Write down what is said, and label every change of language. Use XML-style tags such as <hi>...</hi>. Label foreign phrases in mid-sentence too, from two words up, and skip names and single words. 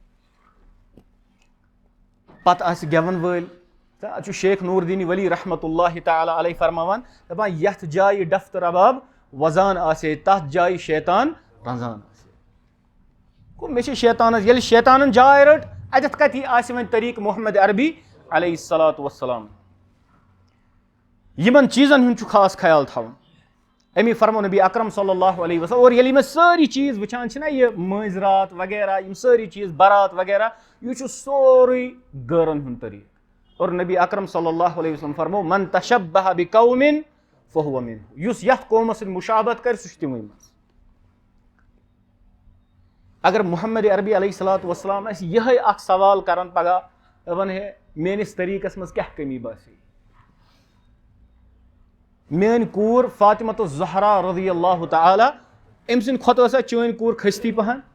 <ks>پتہٕ آسہِ گٮ۪ون وٲلۍ تہٕ چھُ شیخ نوٗر دیٖنی ولی</ks> <ar>رحمتہ اللہ تعالیٰ علیہ</ar> <ks>فرماوان دپان یتھ جایہِ ڈف تہٕ رباب وزان آسے تتھ جایہِ شیطان رنزان آسے گوٚو مےٚ چھِ شیطانس ییٚلہِ شیطانن جاے رٔٹ اتٮ۪تھ کتہِ آسہِ وۄنۍ طریٖقہٕ محمد عربی</ks> <ar>علیہ الصلوۃ والسلام</ar> <ks>یِمن چیٖزن ہُنٛد چھُ خاص خیال تھاوُن امی فرمو نبی اکرم</ks> <ar>صلی اللہ علیہ وسلم.</ar> <ks>اور ییٚلہِ مےٚ سٲری چیٖز وٕچھان چھِنہ یہِ مٲنٛزۍ رات وغیرہ یِم سٲری چیٖز بارات وغیرہ یہِ چھُ سورُے غٲرن ہُنٛد طریٖقہٕ. اور نبی اکرم</ks> <ar>صلی اللہ علیہ وسلم فرمو من تشبہ بقوم فہو منہم.</ar> <ks>یُس یتھ قومس سۭتۍ مُشابہت کرِ سُہ چھُ تِموٕے منٛز. اگر محمد عربی</ks> <ar>علیہ الصلوۃ والسلام</ar> <ks>اسہِ یِہے اکھ سوال کران پگہہ دپان ہے میٲنِس طریٖقس منٛز کیاہ کمی باسے. میٲنۍ کوٗر فاطمۃ الزہرا</ks> <ar>رضی اللہ تعالیٰ</ar> <ks>أمۍ سٕنٛدِ کھۄتہٕ ٲسا چٲنۍ کوٗر کھٔستی پہن.</ks>